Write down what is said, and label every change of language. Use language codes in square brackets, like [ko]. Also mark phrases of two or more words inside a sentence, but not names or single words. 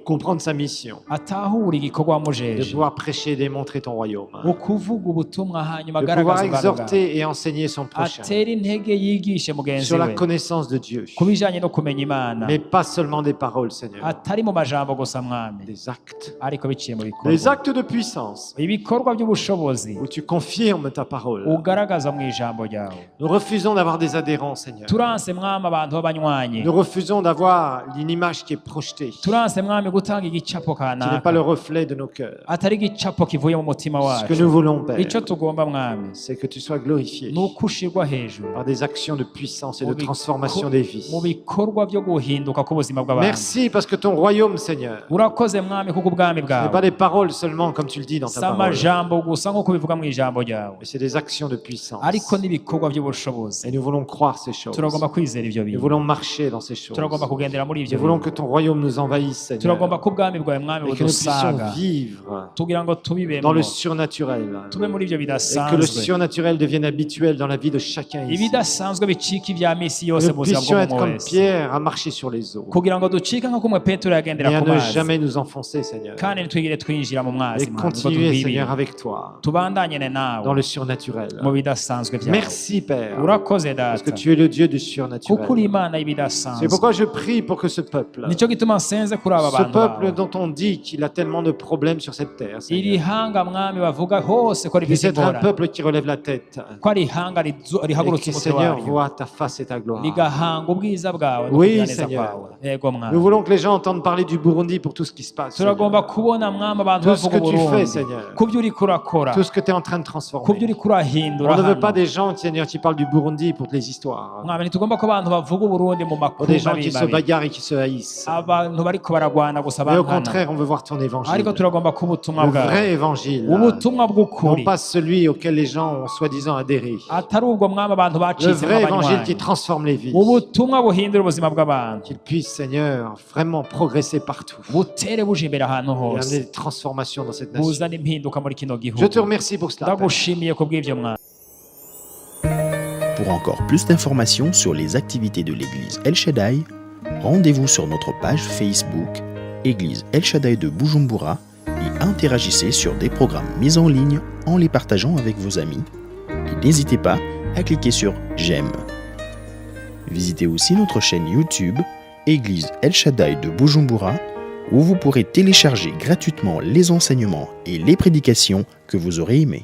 [fr] comprendre sa mission, [rn] atahure igikorwa [fr] de [rn] wamujeje, [fr] pouvoir prêcher et démontrer ton royaume, [rn] ukuvuga ubutumwa hanyuma [fr] de pouvoir [rn] agaragaza ubwami bwawe, [fr] exhorter et enseigner son prochain [rn] atera intege yigishe mugenzi [fr] sur la [rn] we [fr] connaissance de Dieu, [rn] ku bijanye no kumenya Imana, [fr] mais pas seulement des paroles, Seigneur, [rn] atari mu majambo gusa mwami, [fr] des actes, [rn] ariko biciye mu [fr] des [rn] bikorwa, [fr] actes de puissance [rn] ibikorwa by'ubushobozi [fr] où tu confirmes ta parole. [rn] ugaragaza mu ijambo ryawe. [fr] Nous refusons d'avoir des adhérents, Seigneur. [rn] turanse mwami abantu b'abanywanyi, [fr] Nous refusons d'avoir une image qui est projetée, qui [rn] turanse mwami gutanga igicapo [fr] n'est pas le [rn] kanaka [fr] reflet de nos cœurs. [rn] atari igicapo kivuye mu mutima [fr] Ce que [rn] wacu. [fr] nous voulons, Père, [rn] Icyo tugomba mwami [fr] c'est que tu sois glorifié [rn] ni uko ushirwa hejuru [fr] par des actions de puissance et de [rn] mu biko- [fr] transformation des vies. [rn] mu bikorwa byo guhinduka k'ubuzima bw'abantu. [fr] Merci parce que ton royaume, Seigneur, [rn] urakoze mwami kuko ubwami [fr] ce n'est pas [rn] bwawe [fr] des paroles seulement comme tu le dis dans ta [rn] si [fr] parole, [rn] amajambo gusa nk'uko bivuga mu ijambo ryawe, [fr] mais c'est des actions de puissance. [rn] ariko n'ibikorwa by'ubushobozi. [fr] Et nous voulons croire ces choses. [rn] turagomba kwizera ibyo [fr] Nous [rn] bintu, [fr] voulons marcher dans ces choses. [rn] turagomba kugendera muri ibyo [fr] Nous voulons [rn] bintu, [fr] que ton royaume nous envahisse, Seigneur, [rn] turagomba ko ubwami bwawe mwami [fr] et que nous puissions [rn] budusaga [fr] vivre [rn] tugira ngo [fr] dans [rn] tubibemo, [fr] le surnaturel, [rn] tube muri ibyo [fr] et que le [rn] bidasanzwe, [fr] surnaturel devienne habituel dans la vie de chacun ici. [rn] ibidasanzwe bicika ibya misi [fr] Que [rn] yose [fr] nous [rn] mu buzima [fr] puissions être [rn] bw'umuntu [fr] comme [rn] wese, [fr] Pierre à marcher sur les eaux [rn] kugira ngo ducike nk'uko umwe petero yagendera [fr] et à [rn] ku [fr] ne [rn] mazi, [fr] jamais nous enfoncer, Seigneur, [rn] kandi ntitwigire twinjira mu [fr] et [rn] mwazi mwami, ngo [fr] continuer, [rn] tubibe. [fr] Seigneur, avec toi [rn] tubandanye [fr] dans [rn] nawe [fr] le surnaturel. [rn] mu bidasanzwe byawe. [fr] Merci, Père, [rn] urakoze [fr] parce que [rn] data [fr] tu es le Dieu du [rn] kuko uri [fr] surnaturel. [rn] imana [fr] C'est [rn] y'ibidasanzwe. [fr] pourquoi je prie pour que ce peuple, [rn] nicyo gituma nsenze kuri aba [fr] ce [rn] bantu [fr] peuple [rn] bawe, [fr] dont on dit qu'il a tellement de problèmes sur cette terre, [rn] iri [fr] Seigneur, [rn] hanga mwami bavuga hose ko [fr] puisse [rn] rifite [fr] être un [rn] ingorane, [fr] peuple qui relève la tête [rn] ko ari ihanga [fr] et [rn] rihagurutse [fr] qui, [rn] umutwe [fr] Seigneur, [rn] waryo, [fr] voit ta face et ta gloire. [rn] rigahanga ubwiza bwawe no [fr] Oui, [rn] kugira neza [fr] Seigneur. [rn] kwawe. Yego [fr] Nous [rn] mwami, [fr] voulons que les gens entendent parler du Burundi pour tout ce qui se passe, [rn] turagomba [fr] Seigneur. [rn] kubona mwami abantu [fr] Tout ce [rn] bavuga [fr] que tu fais, [rn] Uburundi [fr] Seigneur. [rn] ku byo uriko urakora, [fr] Tout ce que tu es en train de [rn] ku byo [fr] transformer. [rn] uriko urahindura [fr] On ne veut [rn] hano [fr] pas des gens, Seigneur, qui parlent du Burundi pour les histoires, [rn] mwami, ntitugomba ko abantu bavuga Uburundi mu [fr] pour [rn] makuru [fr] des gens qui se [rn] mabi, [fr] bagarrent et qui se haïssent. [rn] abantu bariko baragwana gusa [fr] Mais au [rn] bankana, [fr] contraire, on veut voir ton évangile, [rn] ariko turagomba ko ubutumwa [fr] le [rn] bwawe, [fr] vrai évangile, [rn] ubutumwa [fr] non [rn] bw'ukuri, [fr] pas celui auquel les gens ont soi-disant adhéré. [rn] atari ubwo mwami abantu [fr] Le [rn] bacitse [fr] vrai évangile qui [rn] nk'abanywanyi, [fr] transforme les vies. [rn] ubutumwa buhindura ubuzima bw'abantu, [fr] Qu'il puisse, Seigneur, vraiment progresser partout [rn] butere buje imbere ahantu [fr] et amener [rn] hose, [fr] des transformations dans cette nation. [rn] buzana impinduka muri kino gihugu. [fr] Je te remercie pour cela, Père. [rn] ndagushimiye ku bw'ibyo mwami. [fr] Pour encore plus d'informations sur les activités de l'église El Shaddai, rendez-vous sur notre page Facebook Église El Shaddai de Bujumbura et interagissez sur des programmes mis en ligne en les partageant avec vos amis. Et n'hésitez pas à cliquer sur J'aime. Visitez aussi notre chaîne YouTube Église El Shaddai de Bujumbura où vous pourrez télécharger gratuitement les enseignements et les prédications que vous aurez aimés.